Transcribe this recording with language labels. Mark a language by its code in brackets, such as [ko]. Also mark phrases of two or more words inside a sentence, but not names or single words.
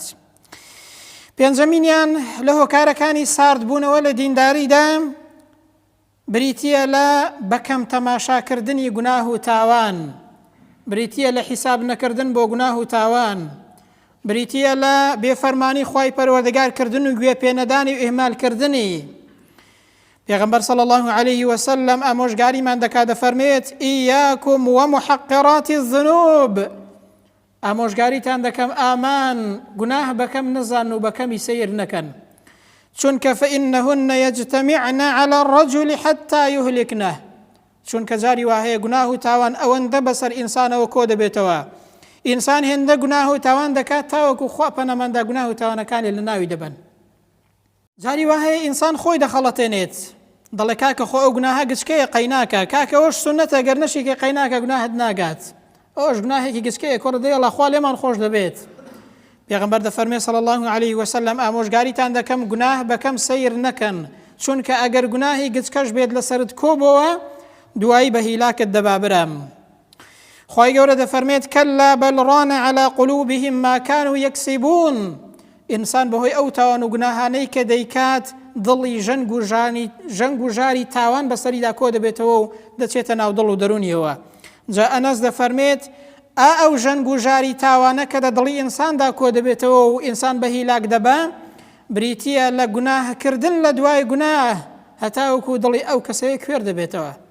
[ckb] پێنجەمینیان لە هۆکارەکانی سارد بوونەوە لە دینداریدا بریتیە لە بەکەم تەماشاکردنی گوناه و تاوان، بریتیە لە حیساب نەکردن بۆ گوناه و تاوان، بریتیە لە بێفەرمانی خوای پەروەردگارکردن و گوێ پێنەدانی و ئیهمالکردنی. پێغەمبەر [ar] صلی الله عليه وسلم [ckb] ئامۆژگاریمان دەکات دەفەرمێت [ar] ئیاکم ومحقرات الذنوب [ckb] ئامۆژگاریتان دەکەم ئامان گوناه بەکەم نەزان و بەکەمی سیر نەکەن، چونکە [ar] فإنهن يجتمعن على الرجل حتى يهلكنه [ckb] چونکە جاری وهەیە گوناه و تاوان ئەوەندە بەسەر ئینسانەوە کۆ دەبێتەوە ئینسان هێندە گوناه و تاوان دەکات تاوەکو خوا پەنەمەندا گوناه و تاوانەکانی لە ناوی دەبن جاری وهەیە ئینسان خۆی دەخەڵەتێنێت دەڵێ کاکە خۆ ئەو گوناهە گچکەیە قەیناکە کاکە ئەوش سونەتە گەر نەشیکە قەیناکە گوناهت ناگات ئەوش گوناهێکی گچکەیە کوڕ دەیڵە خوا لێمان خۆش دەبێت پێغەمبەر دەفەرمێ [ar] صلی الله عليه وسلم [ckb] ئامۆژگاریتان دەکەم گوناه بەکەم سەیر نەکەن چونکە ئەگەر گوناهی گچکەش بێت لەسەرت کۆبەوە دوایی بە هیلاکت دەبابرم خوای گەورە دەفەرمێت [ar] کەلا بەل ڕانە عەلا قولوبهم ما كانوا یەکسیبون [ckb] ئینسان بەهۆی ئەو تاوان و گوناهانەی کە دەیکات دڵی ژەنگ و ژاری تاوان بەسەریدا کۆ دەبێتەوە و دەچێتە ناو دڵ و دەرونیەوە جا ئەنەس دەفەرمێت ئەو ژەنگ و ژاری تاوانە کە لە دڵی ئینساندا کۆ دەبێتەوە و ئینسان بە هیلاک دەبا بریتیە لە گوناهکردن لە دوای گوناه هەتاوەکو دڵی ئەو کەسەیە کوێر دەبێتەوە